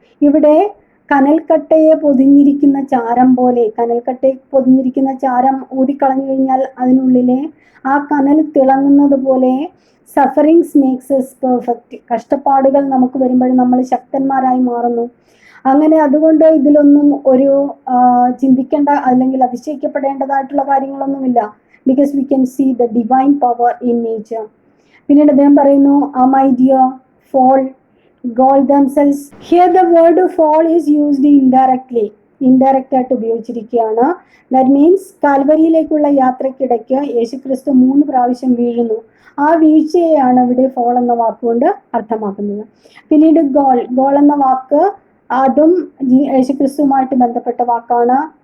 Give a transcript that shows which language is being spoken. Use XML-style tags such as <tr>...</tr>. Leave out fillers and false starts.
<ml>ഇവിടെ കനൽക്കട്ടയെ പൊതിഞ്ഞിരിക്കുന്ന ചാരം പോലെ, കനൽക്കട്ടയെ പൊതിഞ്ഞിരിക്കുന്ന ചാരം ഊതിക്കളഞ്ഞു കഴിഞ്ഞാൽ അതിനുള്ളിലെ ആ കനൽ തിളങ്ങുന്നത് പോലെ</ml> <en>Sufferings makes us perfect.</en> <ml>കഷ്ടപ്പാടുകൾ നമുക്ക് വരുമ്പോൾ നമ്മൾ ശക്തന്മാരായി മാറുന്നു. അങ്ങനെ അതുകൊണ്ട് ഇതിലൊന്നും ഒരു ചിന്തിക്കേണ്ട അല്ലെങ്കിൽ അതിശയിക്കപ്പെടേണ്ടതായിട്ടുള്ള കാര്യങ്ങളൊന്നുമില്ല.</ml> <en>Because we can see the divine power in nature.</en> <ml>പിന്നീട് അദ്ദേഹം പറയുന്നു ആ</ml> <en>My dear fall gold themselves. Here the word fall is used indirectly.</en> <ml>Indirect ആയിട്ട് ഉപയോഗിച്ചിരിക്കുകയാണ്.</ml> <en>that means</en> <ml>കാൽവരിയിലേക്കുള്ള യാത്രക്കിടയ്ക്ക് യേശുക്രിസ്തു 3 പ്രാവശ്യം വീഴുന്നു. ആ വീഴ്ചയെയാണ് ഇവിടെ ഫോൾ എന്ന വാക്കുകൊണ്ട് അർത്ഥമാക്കുന്നത്. പിന്നീട് ഗോൾ എന്ന വാക്ക് അതും യേശുക്രിസ്തുവുമായിട്ട് ബന്ധപ്പെട്ട വാക്കാണ്.</ml>